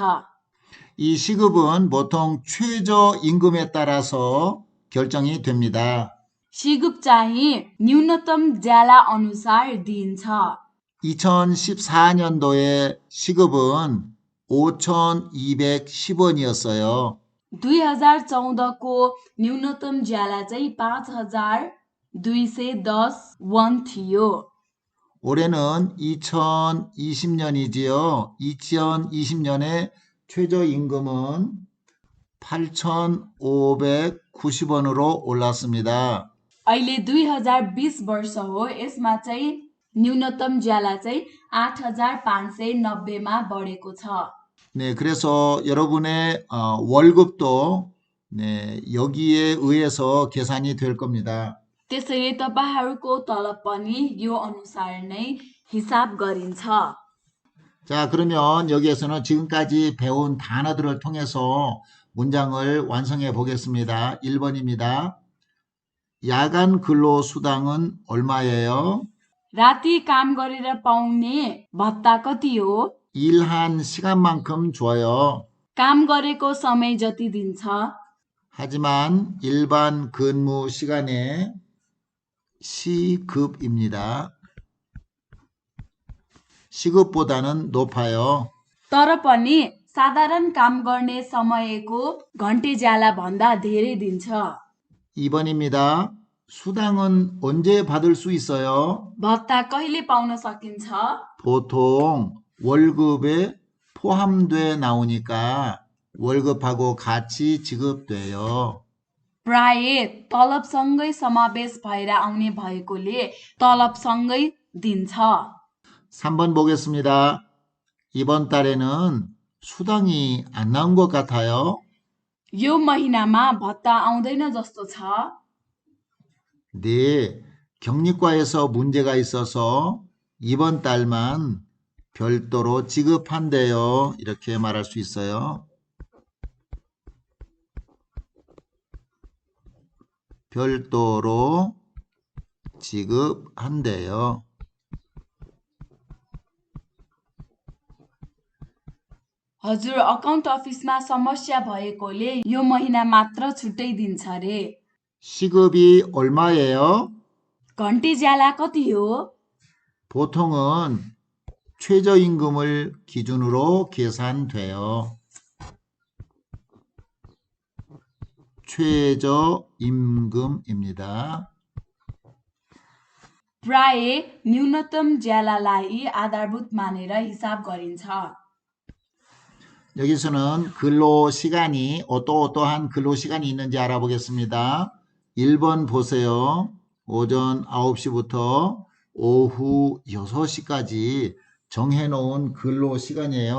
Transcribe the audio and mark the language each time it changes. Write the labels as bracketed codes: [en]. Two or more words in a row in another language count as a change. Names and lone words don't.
[ko] 이 시급은 보통 최저임금에 따라서 결정이 됩니다. [ne] सिगुप चाहिँ न्यूनतम ज्याला अनुसार दिइन्छ। [ko] 2014년도의 시급은 5,210원이었어요. [ne] 2014को न्यूनतम ज्याला चाहिँ 5,210 वन थियो। [ko] 올해는 2020년이지요. 2020년에 최저임금은 8,590원으로 올랐습니다. [ne] अहिले 2020 वर्ष हो। यसमा चाहिँ न्यूनतम ज्याला चाहिँ 8,590मा बढेको छ। [ko] 네, 그래서 여러분의 월급도 네, 여기에 의해서 계산이 될 겁니다. [ne] त्यसैले तपाईहरूको तलब पनि यो अनुसार नै हिसाब गरिन्छ। [ko] 자, 그러면 여기에서는 지금까지 배운 단어들을 통해서 문장을 완성해 보겠습니다. 1번입니다. 야간 근로 수당은 얼마예요? [ne] राति काम गरेर पाउने भत्ता कति हो? [ko] 일한 시간만큼 줘요. [ne] काम गरेको समय जति दिन्छ। [ko] 하지만 일반 근무 시간에 시급입니다. 시급보다는 높아요. [ne] तर पनि साधारण काम गर्ने समयको घन्टे ज्याला भन्दा धेरै दिन्छ। [ko] 2번입니다. 수당은 언제 받을 수 있어요? [ne] भत्ता कहिले पाउन सकिन्छ? [ko] 보통 월급에 포함돼 나오니까 월급하고 같이 지급돼요. [ne] प्राय तलबसँगै समावेश भएर आउने भएकोले तलबसँगै दिन्छ। [ko] 3번 보겠습니다. 이번 달에는 수당이 안 나온 것 같아요. [ne] यो महिनामा भत्ता आउँदैन जस्तो छ। [ko] 네, 격리과에서 문제가 있어서 이번 달만 별도로 지급한대요. 이렇게 말할 수 있어요. 별도로 지급한대요. [ne] हजुर [en] account officeमा [ne] समस्या भएकोले यो महिना मात्र छुट्टै दिन्छ रे। [ko] 시급이 얼마예요? [ne] घन्टे ज्याला कति हो? [ko] 보통은 최저임금을 기준으로 계산돼요. 최저임금입니다. [ne] प्राय न्यूनतम ज्यालालाई आधारभूत मानेर हिसाब गरिन्छ। [ko] 여기서는 근로시간이 어떠어떠한 근로시간이 있는지 알아보겠습니다. 1번 보세요. 오전 9시부터 오후 6시까지 정해놓은 근로시간이에요.